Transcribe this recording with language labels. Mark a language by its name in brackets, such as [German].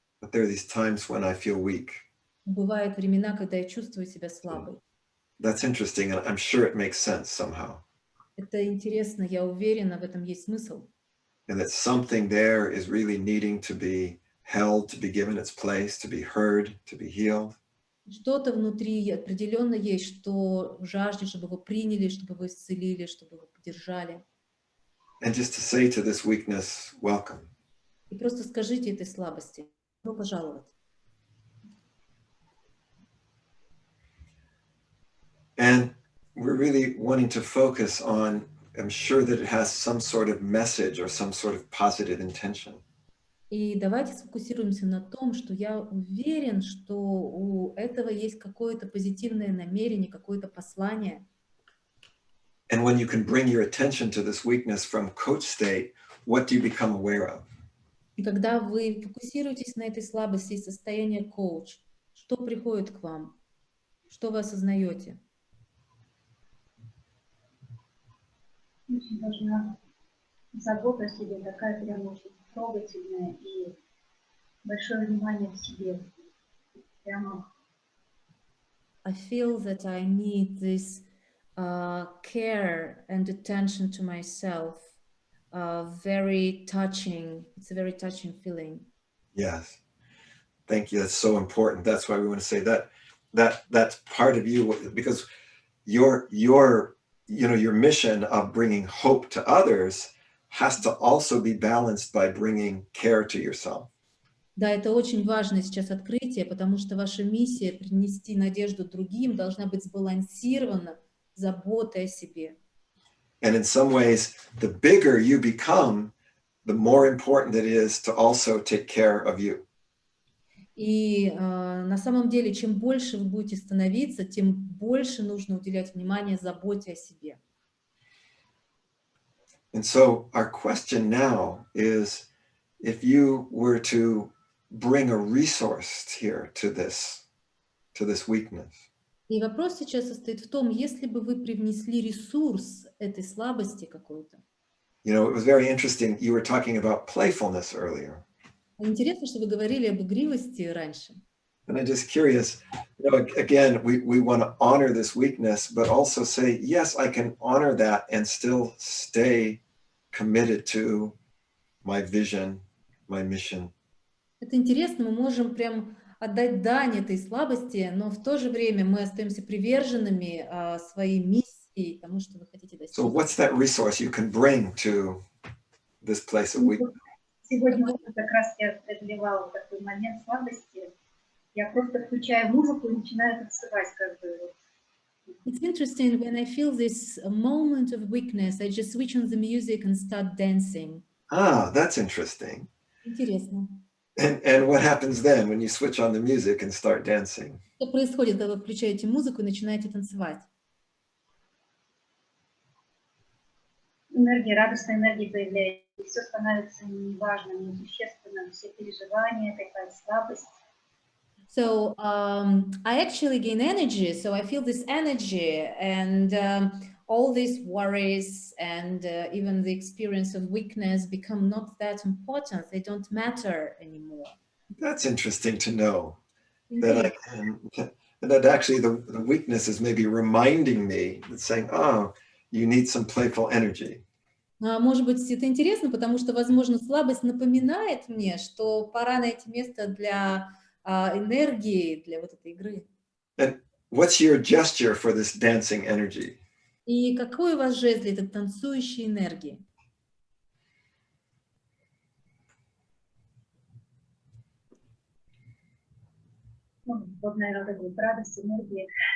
[English] But there are these times when I feel weak. [Russian] Бывают времена, когда я чувствую себя слабой. [English] That's interesting, and I'm sure it makes sense somehow. [Russian] Это интересно, я уверена, в этом есть смысл. [English] And that something there is really needing to be held, to be given its place, to be heard, to be healed. [Russian] Что-то внутри определенно есть, что жаждет, чтобы вы приняли, чтобы вы исцелили, чтобы вы поддержали. [English] And just to say to this weakness, welcome. [Russian] И просто скажите этой слабости: добро пожаловать. [English] And we're really wanting to focus on, I'm sure that it has some sort of message or some sort of positive intention. [Russian] И давайте сфокусируемся на том, что я уверен, что у этого есть какое-то позитивное намерение, какое-то послание. [English] And when you can bring your attention to this weakness from coach state, what do you become aware of? [Russian] И когда вы фокусируетесь на этой слабости из состояния коуч, что приходит к вам? Что вы осознаете? Очень важна забота о себе, такая прям очень трогательная и большое внимание к себе. Прямо. [English] I feel that I need this care and attention to myself. Very touching. It's a very touching feeling. Yes. Thank you. That's so important. That's why we want to say that's part of you, because your mission of bringing hope to others has to also be balanced by bringing care to yourself. [Russian] Да, это очень важное сейчас открытие, потому что ваша миссия принести надежду другим должна быть сбалансирована заботой о себе. [English] And in some ways, the bigger you become, the more important it is to also take care of you. [Russian] И на самом деле, чем больше вы будете становиться, тем больше нужно уделять внимание заботе о себе. [English] And so our question now is, if you were to bring a resource here to this weakness. [Russian] И вопрос сейчас состоит в том, если бы вы привнесли ресурс этой слабости какой-то. [English] It was very interesting. You were talking about playfulness earlier. [Russian] Интересно, что вы говорили об игривости раньше. [English] And I'm just curious, again, we want to honor this weakness, but also say, yes, I can honor that and still stay committed to my vision, my mission. [Russian] Это интересно, мы можем прям отдать дань этой слабости, но в то же время мы остаемся приверженными своей миссии, тому, что вы хотите достичь. [English] So what's that resource you can bring to this place of weakness? [Russian] Сегодня как раз я преодолевала такой момент слабости. Я просто включаю музыку и начинаю танцевать, как бы. [English] It's interesting when I feel this moment of weakness, I just switch on the music and start dancing. Ah, that's interesting. [Russian] Интересно. [English] And what happens then when you switch on the music and start dancing? [Russian] Что происходит, когда вы включаете музыку и начинаете танцевать? Энергия, радостная энергия появляется, и все становится неважным, несущественным, все переживания, какая-то слабость. [English] So I actually gain energy, so I feel this energy and all these worries and even the experience of weakness become not that important. They don't matter anymore. That's interesting to know. that I can, and that actually the weakness is maybe reminding me, it's saying, oh, you need some playful energy. [Russian] Может быть, это интересно, потому что, возможно, слабость напоминает мне, что пора найти место для энергии, для вот этой игры. [English] And what's your gesture for this dancing energy? [Russian] И какой у вас жест для этой танцующей энергии? Вот, наверное, это будет радость, энергия.